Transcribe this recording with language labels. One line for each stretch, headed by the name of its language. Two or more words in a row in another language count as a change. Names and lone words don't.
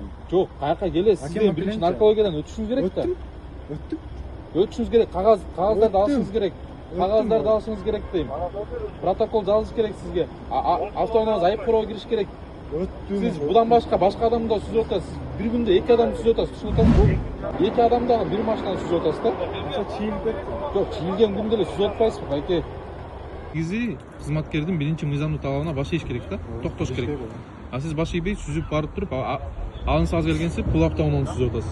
Kyrgyz: Жок, каяка келесиз? Сиз биринчи наркологиядан өтүшүңүз керек да. Өттүм. Өтүшүңүз керек, кагаздарды алышыңыз керек. Кагаздарды алышыңыз керек дейм. Протокол жазылыш керек сизге. Автоунааңыз айып короо кириш керек. Өттүм. Сиз будан башка адамды да сүзүп атасыз. Бир күндө 2 адам сүзүп атасыз, түшүнүп атасыз? 2 адам дагы бир машинаны сүзүп атасыз да? Ошо чийилип кетти. Жок, чийилген күндө эле сүзүп атпайсызбы, байке? Негизи кызматкердин биринчи мыйзамдуу талабына баш ийиш керек да, токтош керек. А сиз баш ийбей сүзүп барып туруп, алынсаңыз келгенсип бул автоунааны сүзүп атасыз.